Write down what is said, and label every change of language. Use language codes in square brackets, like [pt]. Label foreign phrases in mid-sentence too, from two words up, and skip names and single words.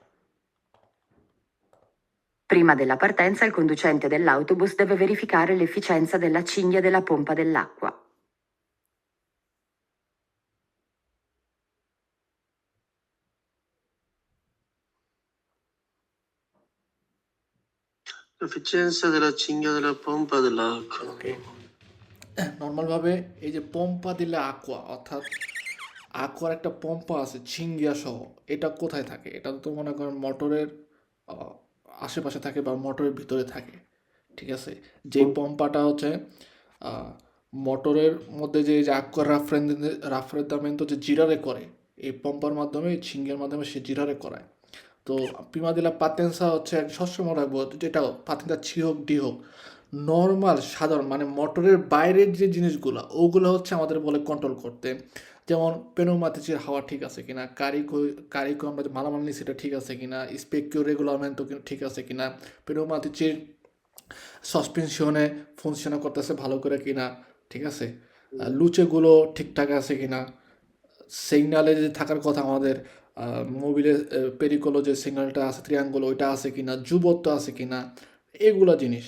[it] Prima della partenza il conducente dell'autobus deve verificare l'efficienza della cinghia della pompa dell'acqua. l'efficienza della cinghia della pompa dell'acqua [bn] নর্মালভাবে এই যে [it] pompa dell'acqua, [bn] অর্থাৎ আকোয়ার একটা পম্পা আছে চিঙ্গিয়া সহ, এটা কোথায় থাকে? এটা তো মনে করেন মোটরের আশেপাশে থাকে বা মোটরের ভিতরে থাকে, ঠিক আছে? যে পম্পাটা হচ্ছে মোটরের মধ্যে যে [it] acqua raffreddamento [bn] যে জিরারে করে, এই পম্পার মাধ্যমে, চিঙ্গিয়ার মাধ্যমে সে জিরারে করায়। তো [it] prima della partenza [bn] হচ্ছে সবসময় রাখবো, যেটা পাতেন্সা সি হোক ডি হোক, নর্মাল সাধারণ মানে মোটরের বাইরের যে জিনিসগুলো ওগুলো হচ্ছে আমাদের বলে কন্ট্রোল করতে। যেমন পেনোমাতিচের হাওয়া ঠিক আছে কিনা, কারিকো আমরা যে মালামাল নিই সেটা ঠিক আছে কিনা, [it] specchio regolarmente [bn] ঠিক আছে কিনা, পেনোমাতিচের সাসপেনশনে ফাংশন করতেছে ভালো করে কিনা, ঠিক আছে, লুচেগুলো ঠিকঠাক আছে কিনা, সিগনালে যে থাকার কথা আমাদের মোবিলের পেরিকোলো যে সিগন্যালটা আছে ত্রিয়াঙ্গল ওইটা আছে কিনা, যুবত্ব আছে কিনা, এগুলো জিনিস।